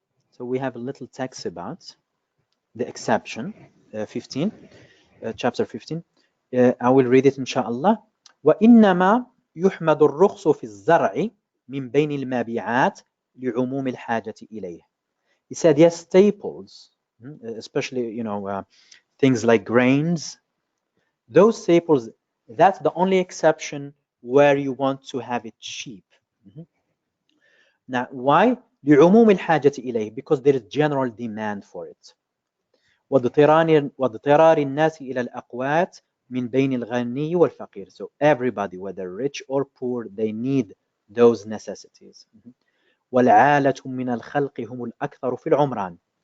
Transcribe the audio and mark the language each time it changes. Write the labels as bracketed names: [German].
[English] So we have a little text about the exception, 15, chapter 15. I will read it, inshallah. [Arabic] وإنما يحمد الرخص في الزرع من بين المبيعات لعموم الحاجة إليه. [English] He said, yes, staples, especially things like grains, those staples, that's the only exception where you want to have it cheap. Now, why? [Arabic] لعموم الحاجة إليه, [English] because there is general demand for it. [Arabic] واضطرار الناس إلى الأقوات من بين الغني والفقير. [English] So everybody, whether rich or poor, they need those necessities. [Arabic] والعالة من الخلق هم الأكثر في العمران.